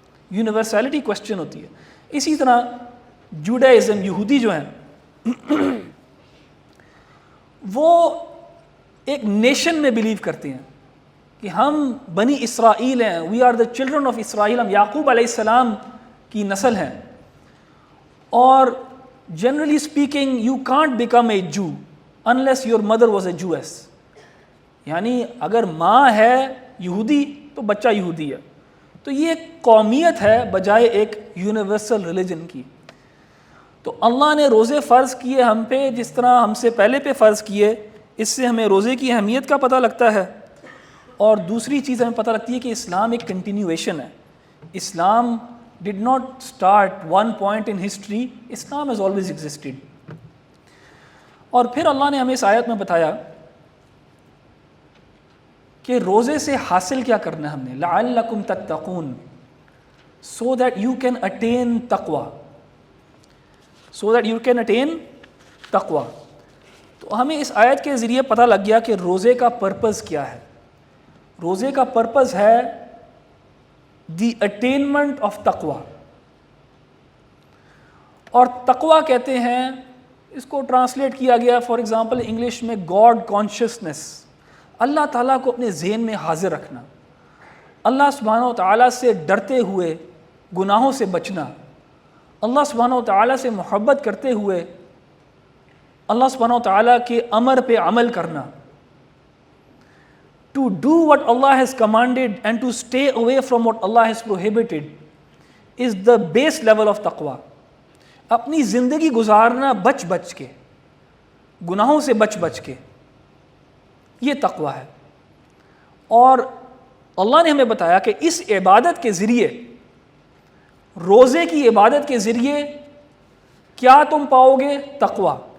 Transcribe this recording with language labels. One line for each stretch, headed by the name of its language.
Urdu: University question ہوتی ہے. اسی طرح جوڈائزم، یہودی جو ہیں وہ ایک نیشن میں بلیو کرتے ہیں کہ ہم بنی اسرائیل ہیں،
English: we are the children of Israel,
Urdu: ہم یعقوب علیہ السلام کی نسل ہیں.
English: اور generally speaking you can't become a Jew unless your mother was a Jewess.
Urdu: یعنی اگر ماں ہے یہودی تو بچہ یہودی ہے. تو یہ ایک قومیت ہے بجائے ایک یونیورسل ریلیجن کی. تو اللہ نے روزے فرض کیے ہم پہ جس طرح ہم سے پہلے پہ فرض کیے. اس سے ہمیں روزے کی اہمیت کا پتہ لگتا ہے. اور دوسری چیز ہمیں پتہ لگتی ہے کہ اسلام ایک کنٹینیویشن ہے.
English: Islam did not start one point in history, Islam has always existed.
Urdu: اور پھر اللہ نے ہمیں اس آیت میں بتایا کہ روزے سے حاصل کیا کرنا ہے ہم نے،
Arabic: لعلکم تتقون،
English: so that you can attain taqwa. so that you can attain taqwa.
Urdu: تو ہمیں اس آیت کے ذریعے پتہ لگ گیا کہ روزے کا پرپز کیا ہے. روزے کا پرپز ہے
English: the attainment of
Urdu: تقوی. اور تقوی کہتے ہیں، اس کو ٹرانسلیٹ کیا گیا
English: for example
Urdu: انگلش میں
English: God consciousness.
Urdu: اللہ تعالیٰ کو اپنے ذہن میں حاضر رکھنا، اللہ سبحانہ و تعالیٰ سے ڈرتے ہوئے گناہوں سے بچنا، اللہ سبحانہ و تعالیٰ سے محبت کرتے ہوئے اللہ سبحانہ و تعالیٰ کے امر پہ عمل کرنا.
English: To do what Allah has commanded and to stay away from what Allah has prohibited is the base level of taqwa.
Urdu: اپنی زندگی گزارنا بچ بچ کے، گناہوں سے بچ بچ کے، یہ تقوی ہے. اور اللہ نے ہمیں بتایا کہ اس عبادت کے ذریعے، روزے کی عبادت کے ذریعے کیا تم پاؤ گے؟ تقوی.